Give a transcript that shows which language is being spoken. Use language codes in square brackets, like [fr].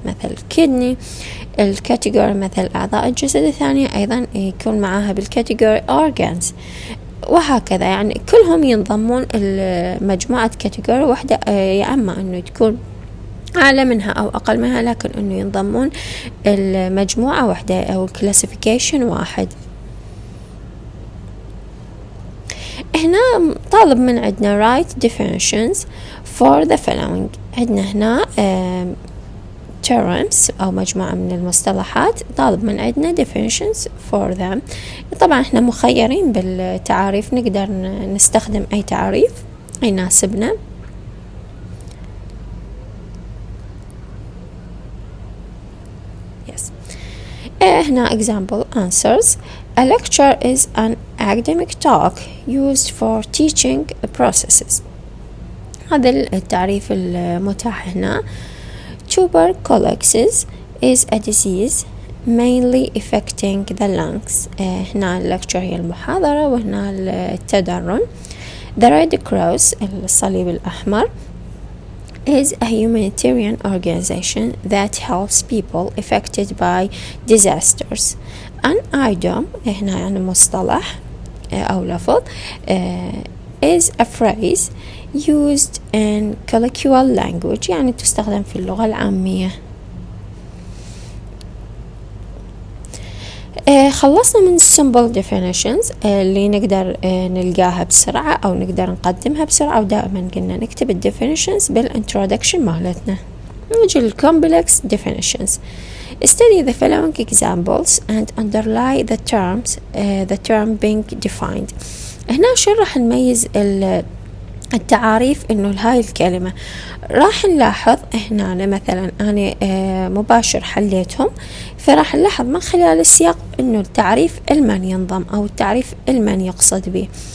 [ar] مثل kidney الكاتيجوري مثل أعضاء الجسد الثانية، أيضا يكون معاها بالكاتيجوري organs، وهكذا. يعني كلهم ينضمون مجموعة كاتيجوري واحدة، يا أما أنه تكون أعلى منها أو أقل منها، لكن أنه ينضمون المجموعة واحدة أو classification واحد. هنا طالب من عندنا [en] write definitions for the following. [ar] عندنا هنا terms أو مجموعة من المصطلحات، طالب من عندنا [en] definitions for them. [ar] طبعا احنا مخيرين بالتعاريف، نقدر نستخدم أي تعريف يناسبنا. هنا [en] example answers. A lecture is an academic talk used for teaching processes. [ar] هذا التعريف المتاح هنا. [en] Tuberculosis is a disease mainly affecting the lungs. [ar] هنا اللكتشر هي المحاضرة وهنا التدرن. [en] The Red Cross [ar] الصليب الأحمر [en] is a humanitarian organization that helps people affected by disasters. An idiom [ar] هنا يعني مصطلح أو لفظ [en] is a phrase used in colloquial language [ar] يعني تستخدم في اللغة العامية. خلصنا من simple definitions اللي نقدر نلقاها بسرعة أو نقدر نقدمها بسرعة، ودائما قلنا نكتب ال definitions بالintroduction مالتنا. نجي [en] complex definitions. Study the following examples and underline the term being defined. [ar] هنا شو راح نميز التعاريف إنه هاي الكلمة. راح نلاحظ هنا مثلا أنا مباشر حليتهم، فراح نلاحظ من خلال السياق إنه التعريف المن ينضم أو التعريف المن يقصد به.